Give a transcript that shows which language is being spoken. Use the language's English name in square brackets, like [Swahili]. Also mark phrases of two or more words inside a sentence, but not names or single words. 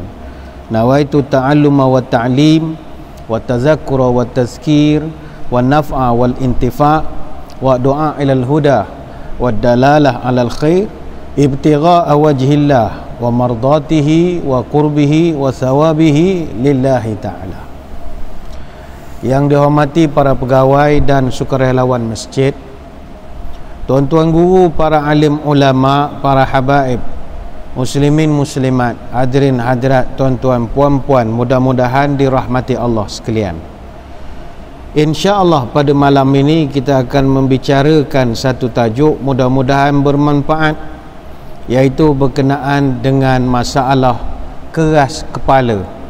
[Arabic] نويت التعلم والتعليم والتذكر والتذكير والنفع والانتفاع والدعاء إلى الهدى والدلالة على الخير ابتغاء وجه الله ومرضاته وقربه وثوابه لله تعالى. [Malay] Yang dihormati para pegawai dan sukarelawan masjid, tuan-tuan guru, para alim ulama, para habaib, muslimin muslimat, hadirin hadirat, tuan-tuan puan-puan, mudah-mudahan dirahmati Allah sekalian. InsyaAllah pada malam ini kita akan membicarakan satu tajuk mudah-mudahan bermanfaat, iaitu berkenaan dengan masalah keras kepala.